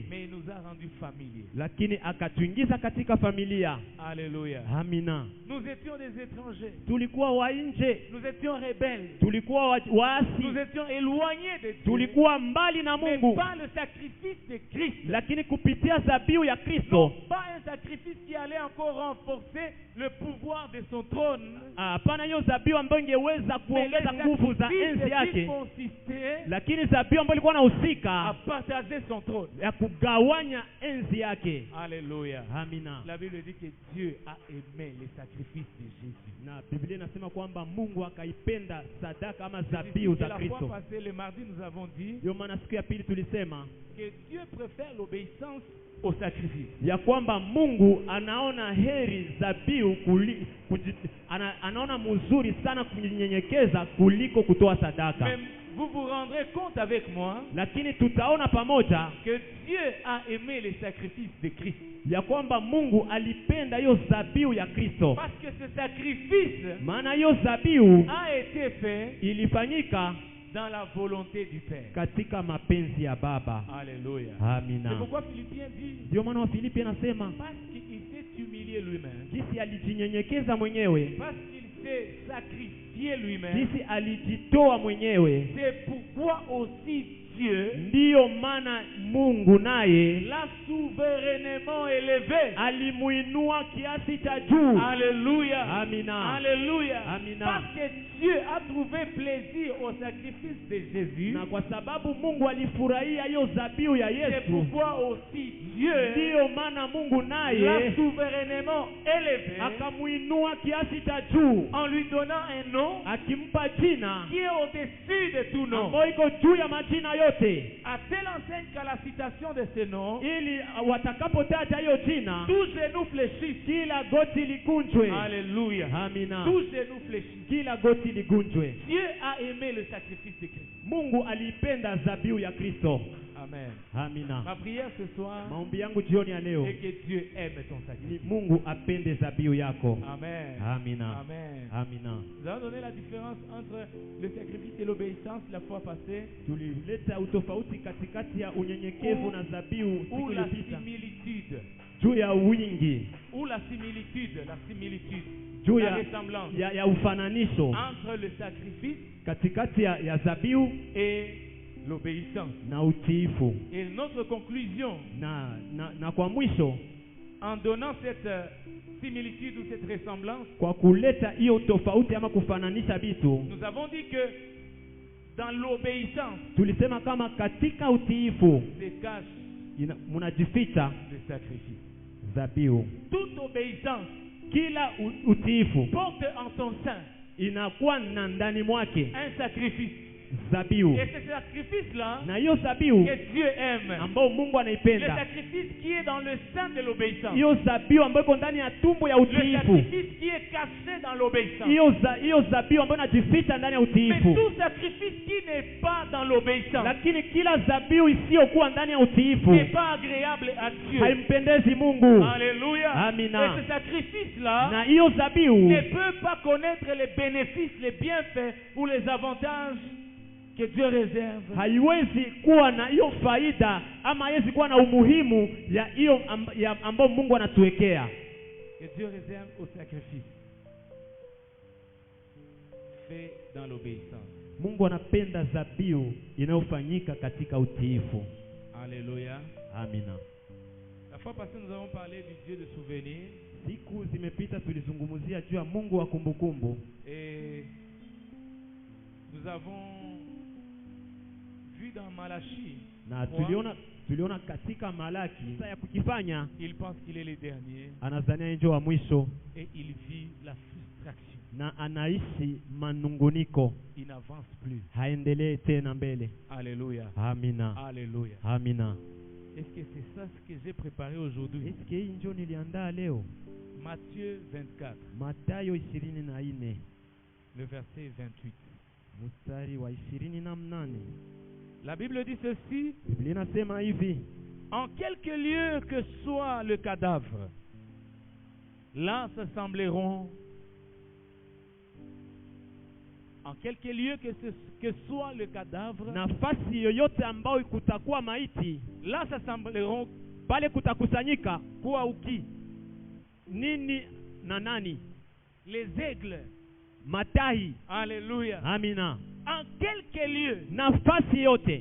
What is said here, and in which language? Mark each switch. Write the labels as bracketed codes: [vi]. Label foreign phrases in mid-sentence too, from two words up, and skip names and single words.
[fr] mais il nous a rendus familiers. [sw] lakini akatuingiza katika familia. [fr] Alléluia. [sw] Amina. [fr] Nous étions des étrangers. [sw] Tulikuwa wa nje, [fr] Nous étions rebelles. [sw] tulikuwa waasi, [fr] Nous étions éloignés de Dieu. [sw] tulikuwa mbali na [fr] Mais [sw] Mungu, [fr] pas le sacrifice de Christ. [sw] lakini kupitia dhabihu ya [fr] Non, [sw] Kristo, [fr] pas un sacrifice qui allait encore renforcer le pouvoir de son trône. [sw] hapana hiyo dhabihu ambayo ingeweza [fr] Mais le [sw] kuongeza nguvu za [fr] sacrifice [sw] enzi [fr] qui [sw] yake, [fr] consistait [sw] lakini dhabihu ambayo ilikuwa [fr] à [sw] inahusika [fr] partager son trône. [sw] ya kugawanya enzi yake. [fr] Alléluia. [sw] Amina. [fr] La Bible dit que Dieu a aimé les sacrifices de Jésus. [sw] Na Biblia inasema kwamba Mungu akaipenda sadaka ama [fr] C'est [sw] dhabihu [fr] que [sw] za [fr] la fois [sw] Kristo. [fr] passée, le mardi, nous avons dit [sw] Ndio maana siku ya pili tulisema [fr] que Dieu préfère l'obéissance au sacrifice. [sw] ya kwamba Mungu anaona heri dhabihu anaona mzuri sana kunyenyekeza kuliko kutoa sadaka. [fr] Mais vous vous rendrez compte avec moi [sw] Lakini tutaona pamoja [fr] que Dieu a aimé les sacrifices de Christ. [sw] ya kwamba Mungu alipenda hiyo dhabihu ya Kristo, [fr] Parce que ce sacrifice [sw] maana hiyo dhabihu [fr] a été fait [sw] ilifanyika [fr] dans la volonté du Père. [sw] katika mapenzi ya Baba. [fr] Alléluia. [sw] Amina. [fr] C'est pourquoi Philippiens dit, [sw] Ndio maana Wafilipi anasema [fr] parce qu'il s'est humilié lui-même, [sw] jinsi alijinyenyekeza mwenyewe, [fr] parce qu'il s'est sacrifié lui-même, [sw] jinsi alijitoa mwenyewe, [fr] c'est pourquoi aussi Dieu [sw] ndiyo maana Mungu naye [fr] l'a souverainement élevé. [sw] alimuinua kiasi cha juu. [fr] Alléluia. [sw] Amina. [fr] Alléluia. [sw] Amina. [fr] Parce que Dieu a trouvé plaisir au sacrifice de Jésus. [sw] Na kwa sababu Mungu alifurahia hiyo dhabihu ya [fr] C'est [sw] Yesu, [fr] pourquoi aussi Dieu [sw] ndiyo maana Mungu [fr] l'a [sw] naye [fr] souverainement élevé [sw] akamuinua kiasi cha juu, [fr] en lui donnant un nom [sw] akimpa jina [fr] qui est au-dessus de tout nom. [sw] ambayo iko juu ya majina yote, [fr] À telle enseigne qu'à la citation de ce nom, [sw] ili watakapotaja hiyo jina [fr] tout genou fléchisse. [sw] kila goti likunjwe. [fr] Alléluia. [sw] Amina. [fr] Tout genou fléchisse. [sw] Kila goti ligunjwe. [fr] Dieu a aimé le sacrifice de Christ. [sw] Mungu aliipenda dhabihu ya Kristo. [fr] Amen. [sw] Amina. [fr] Ma prière ce soir [sw] Maombi yangu jioni ya leo [fr] est que Dieu aime ton [sw] ni [fr] sacrifice. [sw] Mungu apende dhabihu yako. [fr] Amen. [sw] Amina. [fr] Amen. [sw] Amina. [fr] Nous avons donné la différence entre le sacrifice et l'obéissance la fois passée, [sw] Tulileta utofauti katikati ya unyenyekevu na dhabihu [fr] ou [sw] siku [fr] la [sw] iliyopita [fr] similitude, [sw] juu ya wingi, [fr] ou la similitude, [sw] juu [fr] la ressemblance [sw] ya ufananisho [fr] entre le sacrifice [sw] katikati ya dhabihu [fr] et l'obéissance. [sw] na utiifu. [fr] Et notre conclusion, [sw] Na kwa mwisho, [fr] en donnant cette similitude ou cette ressemblance, [sw] kwa kuleta hiyo tofauti ama kufananisha vitu, [fr] nous avons dit que dans l'obéissance [sw] tulisema kama katika utiifu [fr] se cache [sw] munajificha [fr] le sacrifice. [sw] dhabihu. [fr] Toute obéissance [sw] Kila utiifu [fr] porte en son sein [sw] inakuwa na ndani mwake [fr] un sacrifice. [sw] dhabihu, [fr] Et ce sacrifice-là [sw] na hiyo dhabihu [fr] que Dieu aime, [sw] ambao Mungu [fr] le [sw] anaipenda, [fr] sacrifice qui est dans le sein de l'obéissance, [sw] hiyo dhabihu ambayo iko ndani ya tumbo ya [fr] le [sw] utiifu, [fr] sacrifice qui est caché dans l'obéissance. [sw] hiyo dhabihu ambayo inajificha ndani ya [fr] Mais [sw] utiifu. [fr] tout sacrifice qui n'est pas dans l'obéissance [sw] Lakini kila dhabihu isiyokuwa ndani ya utiifu [fr] n'est pas agréable à Dieu. [sw] haimpendezi Mungu. [fr] Alléluia. [sw] Amina. [fr] Et ce sacrifice-là [sw] Na hiyo dhabihu [fr] ne peut pas connaître les bénéfices, les bienfaits ou les avantages que Dieu réserve. [sw] haiwezi kuwa na hiyo faida ama haiwezi kuwa na umuhimu ya hiyo ambao Mungu anatuwekea. [fr] Que Dieu réserve au sacrifice fait dans l'obéissance. [sw] Mungu anapenda dhabihu inayofanyika katika utiifu. [fr] Alléluia. [sw] Amina. [fr] La fois passée, nous avons parlé du Dieu de souvenir. [sw] Siku zimepita tulizungumzia juu ya Mungu wa kumbukumbu, [fr] Et nous avons vu dans Malachie, [sw] na tuliona katika Malaki sasa ya kukifanya, [fr] il pense qu'il est le dernier [sw] anazania njo wa mwisho [fr] et il vit la frustration. [sw] na anaishi manunguniko, [fr] Il n'avance plus. [sw] haendelee tena mbele. [fr] Alléluia. [sw] Amina. [fr] Alléluia. [sw] Amina. [fr] Est-ce que c'est ça ce que j'ai préparé aujourd'hui? [sw] Eske hii njo niliandaa leo? [fr] Matthieu 24, [sw] Mathayo 24 [fr] le verset 28. [sw] mstari wa 28. [fr] La Bible dit ceci: [sw] Biblia inasema hivi: [fr] en quelque lieu que soit le cadavre, là s'assembleront. En quelque lieu que soit le cadavre, [sw] nafasi yoyote ambayo kutakuwa maiti, [fr] là s'assembleront [sw] pale kutakusanyika [fr] quoi ou qui? [sw] nini na nani? [fr] Les aigles. [sw] Matai. [fr] Alléluia. [sw] Amina. [fr] En quelque lieu [sw] Nafasi yote